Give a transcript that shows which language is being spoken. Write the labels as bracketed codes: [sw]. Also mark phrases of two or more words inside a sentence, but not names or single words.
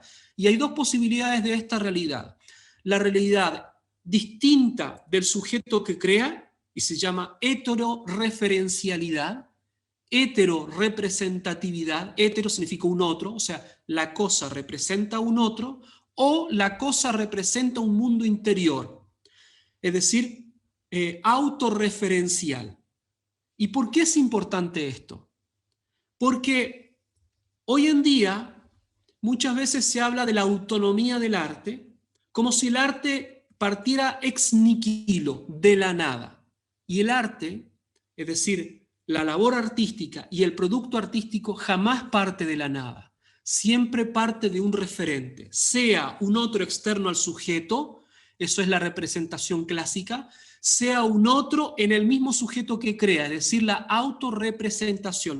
[es] Y hay dos posibilidades de esta realidad. La realidad distinta del sujeto que crea, y se llama heteroreferencialidad, heterorepresentatividad, hetero significa un otro, o sea, la cosa representa un otro, o la cosa representa un mundo interior, es decir, autorreferencial. ¿Y por qué es importante esto? Porque hoy en día muchas veces se habla de la autonomía del arte como si el arte partiera [la] ex nihilo, [es] de la nada. Y el arte, es decir, la labor artística y el producto artístico jamás parte de la nada. Siempre parte de un referente, sea un otro externo al sujeto, eso es la representación clásica, sea un otro en el mismo sujeto que crea, es decir, la autorrepresentación.